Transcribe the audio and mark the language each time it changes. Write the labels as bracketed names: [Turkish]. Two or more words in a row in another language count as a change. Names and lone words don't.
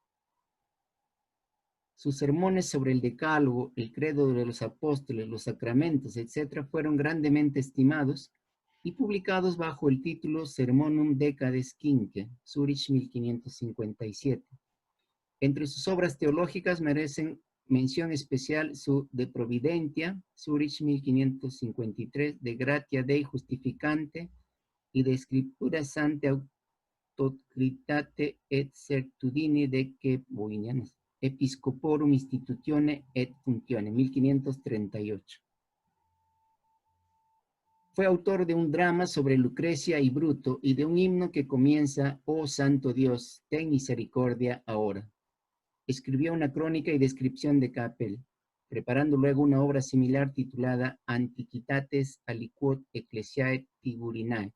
[Spanish] Sus sermones sobre el Decálogo, el Credo de los Apóstoles, los Sacramentos, etc., fueron grandemente estimados y publicados bajo el título Sermonum Decades Quinque, Zúrich 1557. Entre sus obras teológicas merecen mención especial su De Providentia, Zúrich 1553, De Gratia Dei Justificante y De Scriptura Sancte Autocritate et Certitudine Dece Boinianes, Episcoporum Institutione et Functione, 1538. Fue autor de un drama sobre Lucrecia y Bruto y de un himno que comienza, Oh Santo Dios, ten misericordia ahora. Escribió una crónica y descripción de Capel, preparando luego una obra similar titulada Antiquitates aliquot Ecclesiae Tiburinae.